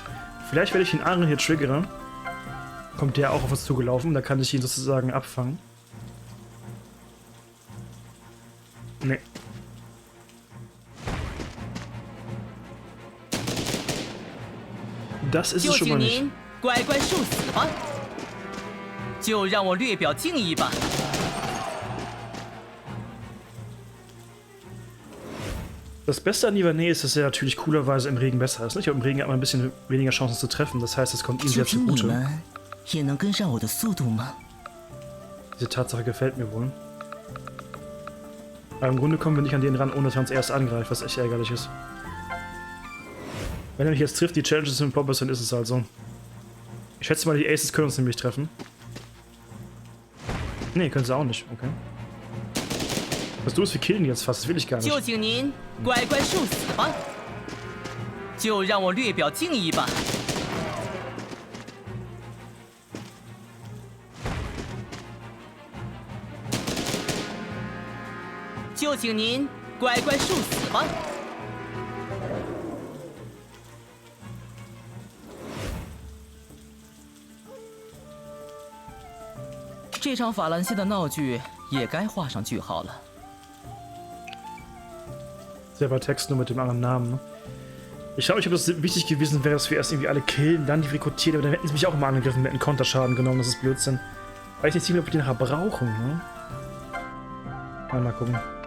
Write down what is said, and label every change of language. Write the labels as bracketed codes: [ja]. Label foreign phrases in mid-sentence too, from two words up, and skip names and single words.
[de] Vielleicht, wenn ich den anderen hier triggere, kommt der auch auf uns zugelaufen, da kann ich ihn sozusagen abfangen. Nee. Das ist es schon mal nicht. [zh] 乖乖受死吧。就让我略表敬意吧。 [de] Das Beste an Nivernais ist, dass er natürlich coolerweise im Regen besser ist. Ich glaube, im Regen hat man ein bisschen weniger Chancen zu treffen. Das heißt, es kommt ihm sehr zugute. Diese Tatsache gefällt mir wohl. Aber im Grunde kommen wir nicht an den ran, ohne dass er uns erst angreift, was echt ärgerlich ist. Wenn er mich jetzt trifft, die Challenges sind Poppers, dann ist es halt so. Ich schätze mal, die Aces können uns nämlich treffen. Nee, können sie auch nicht. Okay. Was du, wir killen jetzt fast. Das will ich gar nicht. [zh] 就请您乖乖受死吧。就让我略表敬意吧。就请您乖乖受死吧。这场法兰西的闹剧也该画上句号了。 [de] Selber Text nur mit dem anderen Namen, ne? Ich frage mich, ob das wichtig gewesen wäre, dass wir erst irgendwie alle killen, dann die rekrutieren, aber dann hätten sie mich auch immer angegriffen, wir hätten Konterschaden genommen, das ist Blödsinn. Weiß nicht ziemlich, ob wir die nachher brauchen, ne? Mal gucken.